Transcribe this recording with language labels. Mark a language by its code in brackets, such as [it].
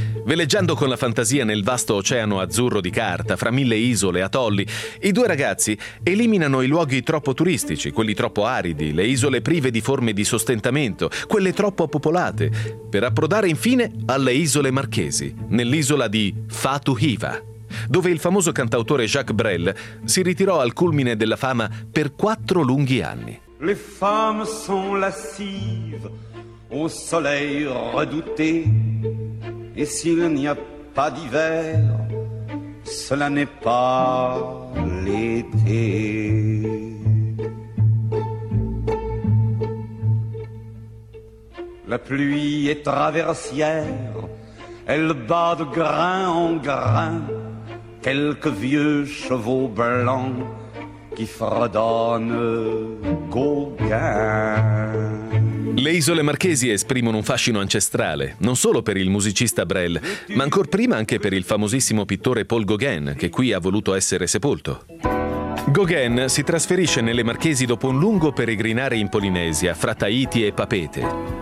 [it] Veleggiando con la fantasia nel vasto oceano azzurro di carta, fra mille isole e atolli, i due ragazzi eliminano i luoghi troppo turistici, quelli troppo aridi, le isole prive di forme di sostentamento, quelle troppo popolate, per approdare infine alle isole Marchesi, nell'isola di Fatu Hiva, dove il famoso cantautore Jacques Brel si ritirò al culmine della fama per 4 lunghi anni. [fr] Les femmes sont lascives au soleil redouté. Et s'il n'y a pas d'hiver, cela n'est pas l'été. La pluie est traversière, elle bat de grain en grain quelques vieux chevaux blancs qui fredonnent Gauguin. [it] Le isole Marchesi esprimono un fascino ancestrale, non solo per il musicista Brel, ma ancor prima anche per il famosissimo pittore Paul Gauguin, che qui ha voluto essere sepolto. Gauguin si trasferisce nelle Marchesi dopo un lungo peregrinare in Polinesia, fra Tahiti e Papete.